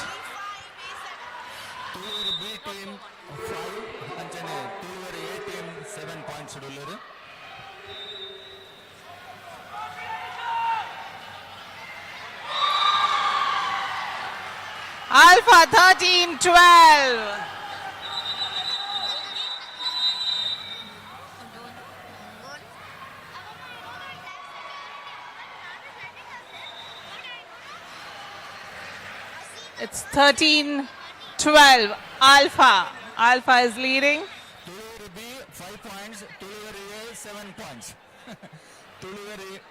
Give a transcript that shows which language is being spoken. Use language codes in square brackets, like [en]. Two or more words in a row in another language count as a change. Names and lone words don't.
[tcy] ತುಳುವರು ಬಿ ಟೀಮ್ 5 ಅಂಚನೆ ತುಳುವರು ಎ ಟೀಮ್ 7 ಪಾಯಿಂಟ್ಸ್ ಉಳ್ಳರು. [en] Alpha 13, 12. It's 13, 12. Alpha. Alpha is leading. [tcy] ತುಳುವರು ಬಿ 5 ಪಾಯಿಂಟ್ಸ್, ತುಳುವರು ಎ 7 ಪಾಯಿಂಟ್ಸ್. ತುಳುವರು